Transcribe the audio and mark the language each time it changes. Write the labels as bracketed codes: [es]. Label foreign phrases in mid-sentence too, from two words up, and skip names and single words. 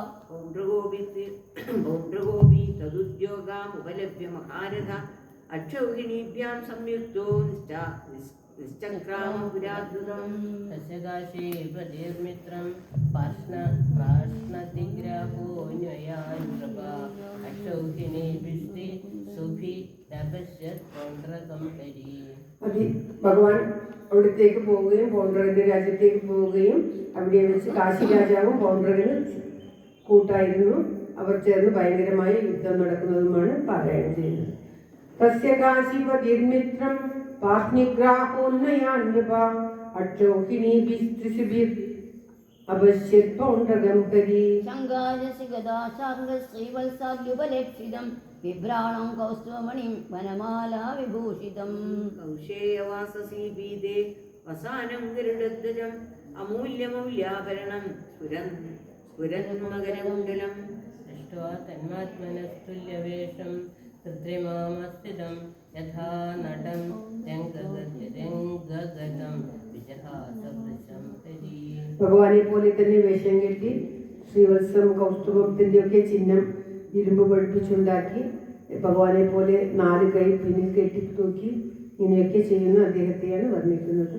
[sa] पौण्ड्रगोपी तदुद्योगामुपलभ्य महारथ अक्षौहिणीभ्यां संयुक्तो निश्चक्रामपुराद्भुतम् तस्य काशीपतिर्मित्रं प्राश्नतिग्राहो न्ययान्त्रपा अक्षौहिणीभिस्ति सुभिरपश्यत् पौण्ड्रकं तरी [ml] ഭഗവാൻ അവിടത്തേക്ക് പോവുകയും പൗണ്ഡ്രകന്റെ രാജ്യത്തേക്ക് പോവുകയും അവിടെ വെച്ച് കാശി രാജാവും പൗണ്ഡ്രകന് കൂട്ടായിരുന്നു. അവർ ചേർന്ന് ഭയങ്കരമായ യുദ്ധം നടക്കുന്നതുമാണ് പാരായണം ചെയ്യുന്നത്. [sa] തസ്യ കാശിപതിർമിത്രം പാഷ്ണിഗ്രാഹോന്നയാൻ നൃപ അക്ഷൗഹിണീഭിസ്ത്രിശുഭിർ അപശ്യത് പൗണ്ഡ്രകം ഹരി ശങ്കാരസി ഗദാ ശ്രീവത്സാദ്യുപലക്ഷിതം बिभ्राणं कौस्तुभमणिं वनमाला विभूषितं कौशेयवाससी पीते वसानं गरुडध्वजम् अमूल्यमौल्याभरणं स्फुरन्मकरकुण्डलम् दृष्ट्वा तन्मात्मनस्तुल्यवेषं कृत्रिमामस्थितं यथा नटं രംഗഗതം വിജഹാസവൃശം ഹരി. [ml] ഭഗവാനെ പോലെ തന്നെ വേഷം കെട്ടി ശ്രീവത്സം കൗസ്തുഭത്തിൻ്റെയൊക്കെ ചിഹ്നം ഇരുമ്പ് പഠിപ്പിച്ചുണ്ടാക്കി ഭഗവാനെ പോലെ 4 കൈ പിന്നിൽ കെട്ടി തൂക്കി ഇങ്ങനെയൊക്കെ ചെയ്യുന്ന അദ്ദേഹത്തെയാണ് വർണ്ണിക്കുന്നത്.